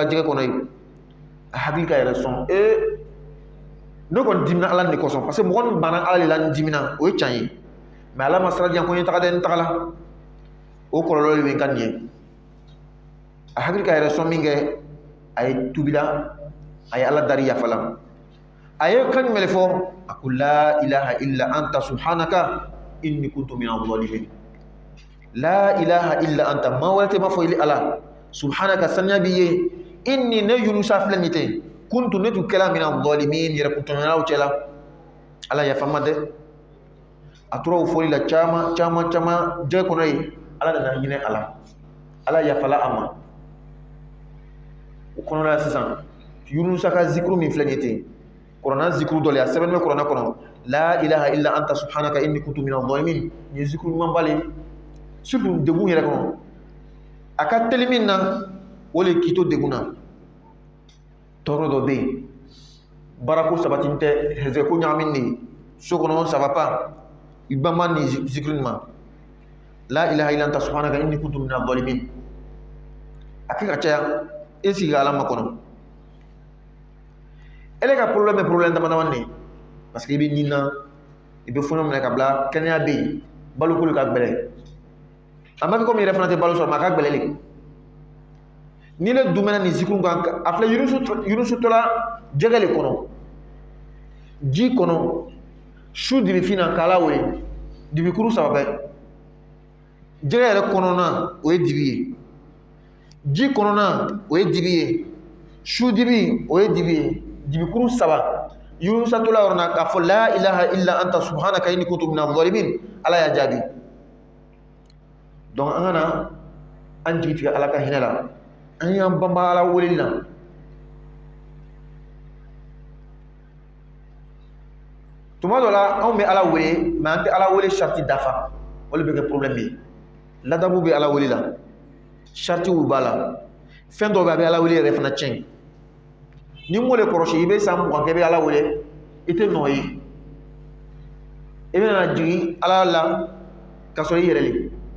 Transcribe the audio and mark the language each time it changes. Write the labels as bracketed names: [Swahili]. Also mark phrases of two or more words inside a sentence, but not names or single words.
[Bambara] jɛgɛ kɔnɔ yen a hakili ka yɛrɛ sɔn ne kɔni dimina ala ni kɔsɔn [French] parce que [Bambara] mɔgɔ min banna ala de la ni dimina o ye can ye mais ala ma sira diyan ko n ye taga dɛ n tagala o kɔlɔlɔ de bɛ n ka nin ye a hakili ka yɛrɛ sɔn min kɛ a ye tubila a ye ala dari yafala a ye kan jumɛn de fɔ a ko [Arabic] لا إله إلا أنت سبحانك إني كنت من الظالمين لا إله إلا أنت [Bambara] ma wɛrɛ tɛ ma fɔ ili ala subhanaka saniya b'i ye inni ne yunusa filɛ nin tɛ kuntu ne tun kɛla [Arabic] من الظالمين [Bambara] yɛrɛ kuntɔɲɔgɔnnaw cɛla ala yafa n ma dɛ a tora o fɔli la caman caman caman jɛgɛ kɔnɔ yen ala nana hinɛ a la ala yafala a ma o kɔnɔna la sisan yunusa ka zikuru min filɛ nin ten kuranna zikuru dɔ le a sɛbɛnnen bɛ kuranna kɔnɔ [Arabic] لا إله إلا أنت سبحانك إني كنت من الظالمين [Bambara] nin ye zikuru ɲumanba le surtout degun yɛrɛ kɔnɔ a ka teli min na o le k'i to degun na tɔɔrɔ dɔ bɛ yen baarako sabati tɛ hɛsɛko ɲagamin de ye so kɔnɔ [French] ça va pas [Bambara] i banban ni zikiri ma [Arabic] لا إله إلا أنت سبحانك إني كنت من الظالمين [Bambara] a kɛ ka caya e sigi ala ma kɔnɔ ele ka problème dama dama ne [French] parce que [Bambara] i bɛ nin na i bɛ fɔnɔ minɛ ka bila kɛnɛya bɛ yen baloko ka gbɛlɛ a ma kɛ komi yɛrɛ fana tɛ balo sɔrɔ mais a ka gbɛlɛ le ni ne dumɛna ni zikuru kan a filɛ yunusu tola jɛgɛ le kɔnɔ ji kɔnɔ su dibifin na k'ala wele dibikuru saba bɛɛ jɛgɛ yɛrɛ kɔnɔna o ye dibi ye ji kɔnɔna o ye dibi ye su dibi o ye dibi ye dibikuru saba yunusa tola yɔrɔ na k'a fɔ [Arabic] لا إله إلا أنت سبحانك إني كنت من الظالمين [Bambara] ala y'a jaabi donc an kana an jigi tigɛ ala ka hinɛ la an y'an banba ala weleli la tuma dɔ la anw bɛ ala wele mais an tɛ ala wele sariti dafa o de bɛ kɛ problème ye ladabu bɛ ala wele la saritiw b'a la fɛn dɔw bɛ a bɛ ala wele yɛrɛ fana tiɲɛ ni mo le kɔrɔsi i bɛ san 20 kɛ i bɛ ala wele i tɛ nɔ ye i bɛna jigin ala la ka sɔrɔ i yɛrɛ le